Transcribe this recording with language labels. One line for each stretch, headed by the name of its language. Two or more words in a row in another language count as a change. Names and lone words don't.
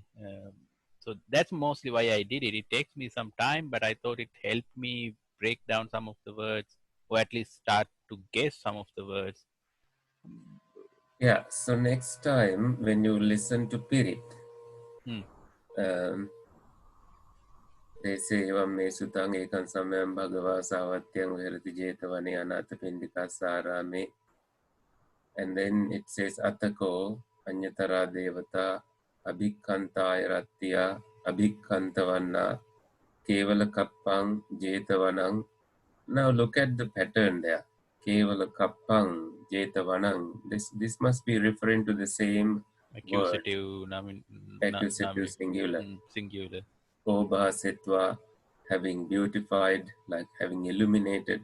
English: So that's mostly why I did it. It takes me some time, but I thought it helped me break down some of the words, or at least start to guess some of the words. Yeah, so next time when you listen to Pirit, Hmm. um, they say
Pali: evam me sutang ekan samayam bhagava savatyang viharati jetavane anathapindikasarame.
English: And then it says
Pali: Atako Anyatara Devata Abhikantaya Ratya Abhikantavanna Kevala Kappang Jetavanang.
English: Now look at the pattern there.
Pali: Kevala Kappang Jetavanang.
English: This must be referring to the same word, Accusative, accusative singular. singular. Obhasetva, having beautified, like having illuminated.